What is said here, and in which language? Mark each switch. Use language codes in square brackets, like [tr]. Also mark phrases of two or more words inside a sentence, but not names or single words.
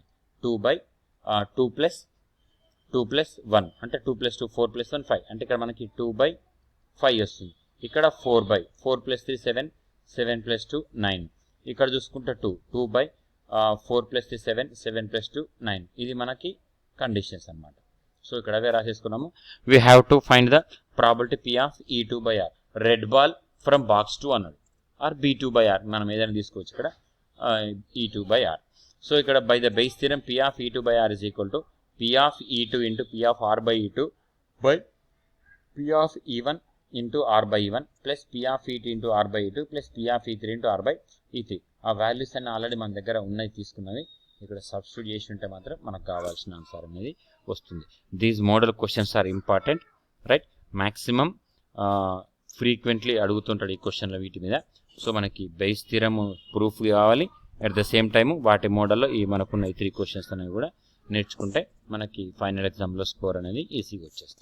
[te] 2 ప్లస్ 1 అంటే 2 + 2 4 + 1 5 అంటే ఇక్కడ మనకి 2/5 వస్తుంది. ఇక్కడ 4 + 3 7 7 + 2 9. ఇక్కడ చూసుకుంటే 2/4 + 3 7 7 + 2 9. ఇది మనకి కండిషన్స్ అన్నమాట. సో ఇక్కడ అవే రాసేసుకున్నాము. [en] We have to find the probability P of E2/R. red ball from box [te] 2 అన్నాడు, ఆర్ B2/R మనం ఏదైనా తీసుకోవచ్చు ఇక్కడ E2/R. [en] సో ఇక్కడ by the Bayes theorem P ఆఫ్ E2/R is equal to P of E2 into P of R/E2 by P of E1 into R/E1 plus P of E2 into R/E2 plus P of E3 into R/E3. [te] ఆ వాల్యూస్ అన్ని ఆల్రెడీ మన దగ్గర ఉన్నాయి తీసుకున్నవి, ఇక్కడ సబ్స్టిట్యూట్ చేసి ఉంటే మాత్రం మనకు కావాల్సిన ఆన్సర్ అనేది వస్తుంది. [en] These model questions are important, right. Maximum frequently అడుగుతుంటాడు ఈ క్వశ్చన్ల వీటి మీద. [te] సో మనకి [en] Bayes theorem proof [te] కావాలి, [en] at the same time [te] వాటి మోడల్లో ఈ మనకున్న ఈ 3 క్వశ్చన్స్ అనేవి కూడా నేర్చుకుంటే మనకి ఫైనల్ ఎగ్జామ్లో స్కోర్ అనేది ఈజీగా వచ్చేస్తుంది.